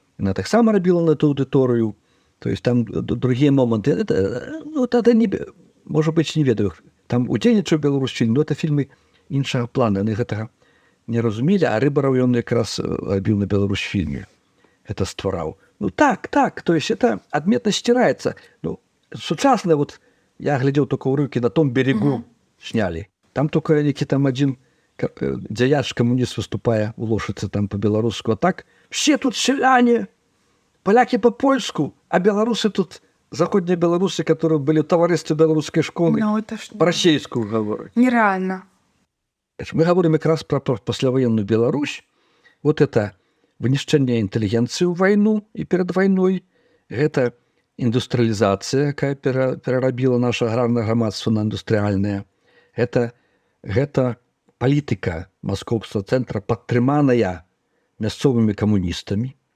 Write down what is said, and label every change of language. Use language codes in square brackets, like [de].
[be] Яна таксама рабіла на ту аўдыторыю. [ru] То есть [be] там другія моманты. Это не... Можа быць, не ведаю. Там удзельнічаў беларусфільм, [ru] но это [be] фільмы іншага плана. Яны гэтага не разумелі, а Рыбараў ён якраз рабіў на беларусфільме. Это ствараў. Так, то есть это адметна сцірается. Сучасна, вот я глядзеў только ўрыўкі на том берегу снялі. Там только які там адзін дзяяч камуніст выступае у Лошыцы там по-беларуску. [ru] А так, все тут селяне, поляки по-польску, а беларусы тут, заходние беларусы, которые были в товаристве белорусской школы, по-расейску говорят. Нереально. Мы говорим как раз про послевоенную Беларусь. [be] Вот это вынішчэнне інтэлігенцыі ў вайну і перад вайной. Гэта індустрыялізацыя, якая перарабіла наша аграрнае грамадства на індустрыяльнае. Гэта палітыка маскоўскага цэнтра, падтрыманая мясцовымі камуністамі.